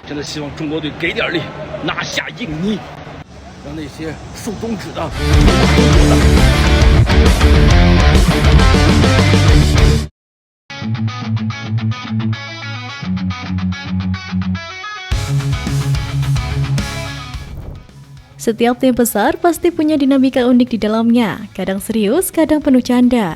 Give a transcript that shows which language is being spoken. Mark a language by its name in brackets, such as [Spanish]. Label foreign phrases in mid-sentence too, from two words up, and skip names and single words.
[Chinese] 希望中国队给点力，拿下印尼，让那些竖中指的。 [Indonesian] Setiap tim besar pasti punya dinamika unik di dalamnya, kadang serius, kadang penuh canda.